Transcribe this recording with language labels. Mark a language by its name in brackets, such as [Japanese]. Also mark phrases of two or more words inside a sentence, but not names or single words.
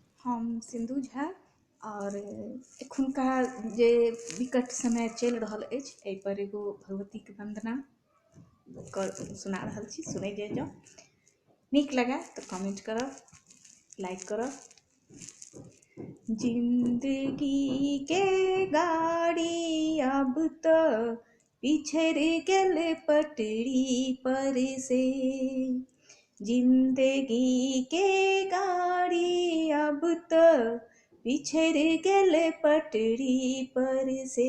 [Maithili] हम सिंधु झा और एखुनका जे विकट समय चलि रहल अछि एहि पर एगो भगवतीके वंदना सुना रहल छी। सुनै जाउ, नीक लगे तो कमेंट करब, लाइक करब। जिंदगी के गाड़ी अब तो पिछड़ गेल पटरी पर से, जिंदगी के गाड़ी अब तो पिछड़ गेल पटरी पर से।